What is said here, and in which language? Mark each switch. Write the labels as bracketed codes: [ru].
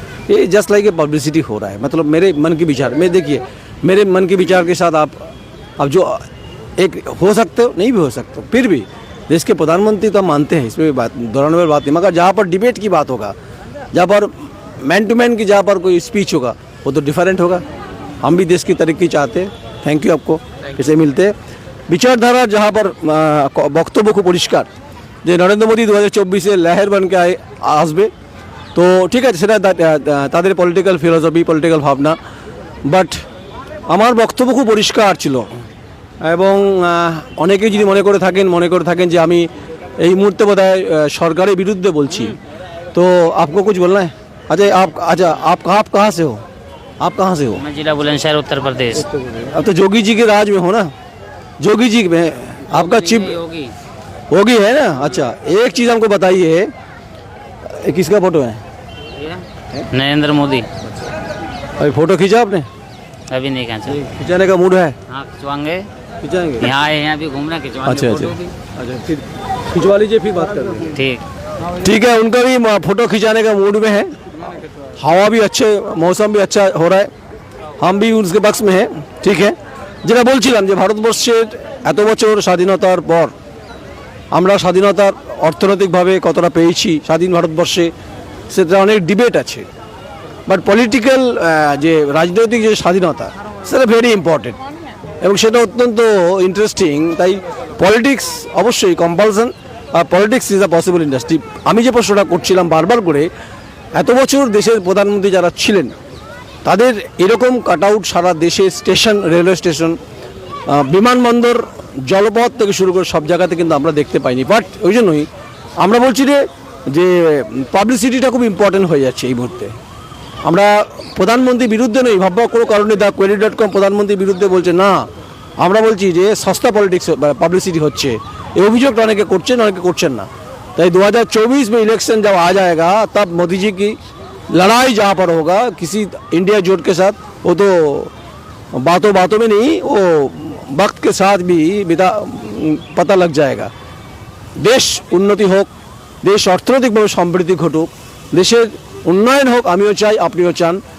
[hi] ये just like a publicity हो रहा है। मतलब मेरे मन के विचार में, देखिए मेरे मन के विचार के साथ आप जो एक हो सकते हो, नहीं भी हो सकते हो, फिर भी देश के प्रधानमंत्री तो हम मानते हैं, इसमें बात दोहराने वाली बात नहीं। मगर जहाँ पर डिबेट की बात होगा, जहाँ पर मैन टू मैन की, जहाँ पर कोई स्पीच होगा, वो तो डिफरेंट होगा। हम भी देश की तरक्की चाहते हैं। थैंक यू, आपको इसे मिलते हैं। विचारधारा जहाँ पर [bn] বক্তব্য খুব পরিষ্কার যে নরেন্দ্র মোদী 2024-এ লেহের বনকে আসবে, তো ঠিক আছে, সেটা তাদের পলিটিক্যাল ফিলোসফি, পলিটিক্যাল ভাবনা। বাট আমার বক্তব্য খুব পরিষ্কার ছিল এবং অনেকেই যদি মনে করে থাকেন যে আমি এই মুহূর্তে বোধহয় সরকারের বিরুদ্ধে বলছি, তো [hi] आपको कुछ बोलना है? अच्छा आप कहाँ से हो? आप कहाँ से हो? मैं जिला बुलंदशहर उत्तर प्रदेश। अब तो जोगी जी के राज में हो ना, जोगी जी में आपका चिप होगी है ना। अच्छा, एक चीज़ हमको बताइए, किसका फोटो है? नरेंद्र मोदी। अभी फोटो खींचा आपने? अभी नहीं खींचा। खिंचाने का मूड है? हाँ, खिंचवाएंगे, खिंचाएंगे। यहाँ आए हैं अभी घूमना, खिंचवाएंगे। अच्छा, फिर खिंचवा लीजिए, फिर बात करेंगे। ठीक है। उनका भी फोटो खिंचाने का मूड में है। हवा भी अच्छे, मौसम भी अच्छा हो रहा है। हम भी उसके पक्ष में है, ঠিক है। [bn] যেটা বলছিলাম যে ভারতবর্ষের এত বছর স্বাধীনতার পর আমরা স্বাধীনতার অর্থনৈতিকভাবে কতটা পেয়েছি স্বাধীন ভারতবর্ষে সেটা অনেক ডিবেট আছে, বাট পলিটিক্যাল যে রাজনৈতিক যে স্বাধীনতা সেটা ভেরি ইম্পর্টেন্ট এবং সেটা অত্যন্ত ইন্টারেস্টিং। তাই পলিটিক্স অবশ্যই compulsion, আর [en] Politics is a possible industry. [bn] আমি যে প্রশ্নটা করছিলাম বারবার করে, এত বছর দেশের প্রধানমন্ত্রী যারা ছিলেন তাদের এরকম কাট আউট সারা দেশে স্টেশন, রেলওয়ে স্টেশন, বিমানবন্দর, জলপথ থেকে শুরু করে সব জায়গাতে কিন্তু আমরা দেখতে পাইনি। বাট ওই জন্যই আমরা বলছি যে পাবলিসিটিটা খুব ইম্পর্টেন্ট হয়ে যাচ্ছে এই মুহূর্তে। আমরা প্রধানমন্ত্রীর বিরুদ্ধে নই, ভাববার কোনো কারণে দা query.com প্রধানমন্ত্রীর বিরুদ্ধে বলছে না, আমরা বলছি যে সস্তা পলিটিক্স পাবলিসিটি হচ্ছে, এই অভিযোগটা অনেকে করছেন, অনেকে করছেন না। [hi] তাই 2024 में इलेक्शन जब आ जाएगा तब मोदी जी की लड़ाई जहाँ पर होगा किसी इंडिया जोट के साथ, वो तो बातों बातों में नहीं, वो वक्त के साथ भी पता लग जाएगा। देश उन्नति [bn] হোক, দেশ অর্থনৈতিকভাবে সমৃদ্ধি ঘটুক, দেশের উন্নয়ন হোক, আমিও চাই, আপনিও চান।